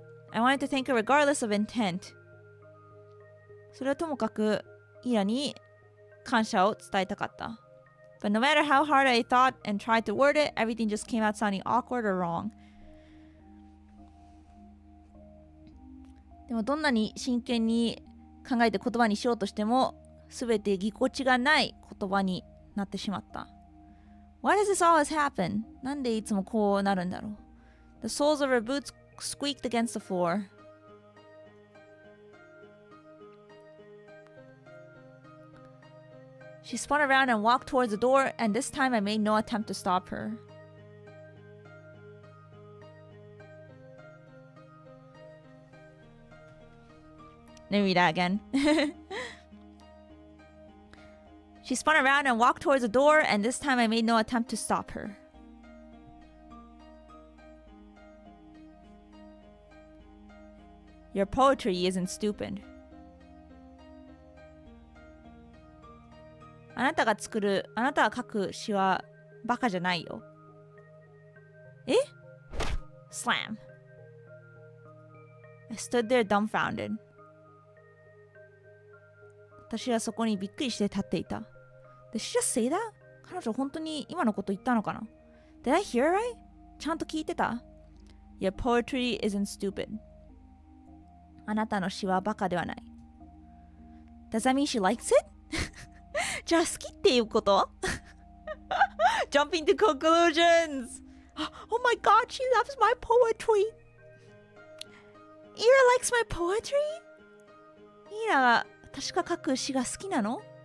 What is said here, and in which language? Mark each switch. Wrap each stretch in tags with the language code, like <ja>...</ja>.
<en>I wanted to thank her regardless of intent.</en> <ja>それはともかくイーラに感謝を伝えたかった。</ja> <en>But no matter how hard I thought and tried to word it, everything just came out sounding awkward or wrong.</en> <ja>でもどんなに真剣に考えて言葉にしようとしても、すべてぎこちがない言葉になってしまった。</ja> <en>Why does this always happen?</en> <ja>なんでいつもこうなるんだろう。</ja> <en>The soles of her boots squeaked against the floor. She spun around and walked towards the door, and this time I made no attempt to stop her. Let me read that again. She spun around and walked towards the door, and this time I made no attempt to stop her. Your poetry isn't stupid.</en> <ja>あなたが書く詩はバカじゃないよ。</ja> <en>え？Slam. I stood there dumbfounded.</en> <ja>私はそこにびっくりして立っていた。</ja> <en>Did she just say that?</en> <ja>彼女本当に今のこと言ったのかな？</ja> <en>Did I hear right?</en> <ja>ちゃんと聞いてた？</ja> <en>Your poetry isn't stupid.</en> <ja>あなたの詩はバカではない。</ja> <en>Does that mean she likes it?</en> <ja>じゃあ好きっていうこと？</ja> <en>Jumping to conclusions! Oh my god, she loves my poetry! Ira likes my poetry?</en> <ja>イラが私が書く詩が好きなの？</ja>